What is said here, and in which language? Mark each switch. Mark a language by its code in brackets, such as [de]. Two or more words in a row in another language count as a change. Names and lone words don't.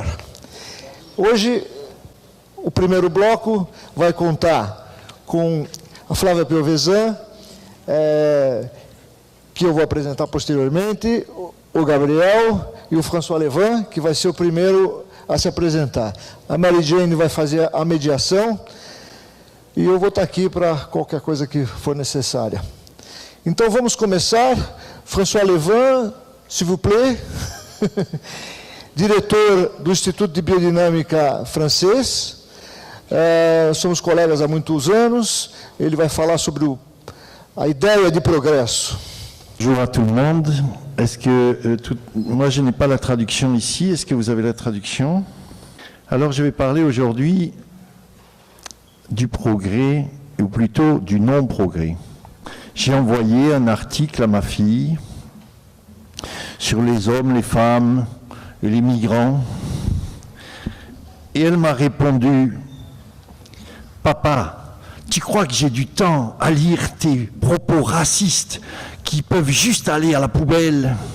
[pt] Hoje, o primeiro bloco vai contar com a Flávia Piovesan, que eu vou apresentar posteriormente, o Gabriel e o François Levin, que vai ser o primeiro a se apresentar. A Mary Jane vai fazer a mediação e eu vou estar aqui para qualquer coisa que for necessária. Então vamos começar. [fr] François Levin, s'il vous plaît, [pt] diretor do Instituto de Biodinâmica francês. Somos colegas há muitos anos. Ele vai falar sobre a ideia de progresso. [fr] Bonjour à tout le monde. Est-ce que moi je n'ai pas la traduction ici, est-ce que vous avez la traduction? Alors je vais parler aujourd'hui du progrès, ou plutôt du non-progrès. J'ai envoyé un article à ma fille sur les hommes, les femmes et les migrants, et elle m'a répondu: Papa, tu crois que j'ai du temps à lire tes propos racistes qui peuvent juste aller à la poubelle?